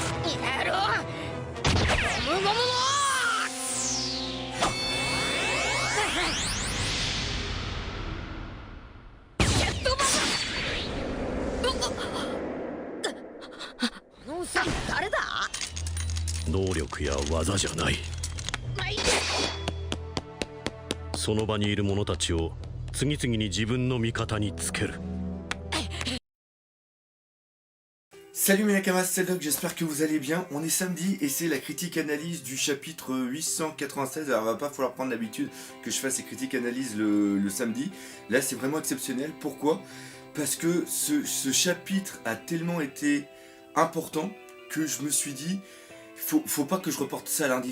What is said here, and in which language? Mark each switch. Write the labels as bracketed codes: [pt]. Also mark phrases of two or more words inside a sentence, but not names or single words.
[ja] やろうゴムゴムのジェットバズあのさん誰だ能力や技じゃない。まあいいやその場にいる者たちを次々に自分の味方につける。 [fr] Salut mes nakamas, c'est Doc, j'espère que vous allez bien. On est samedi et c'est la critique analyse du chapitre 896. Alors il va pas falloir prendre l'habitude que je fasse ces critiques analyses le samedi. Là c'est vraiment exceptionnel. Pourquoi? Parce que ce chapitre a tellement été important que je me suis dit faut pas que je reporte ça lundi.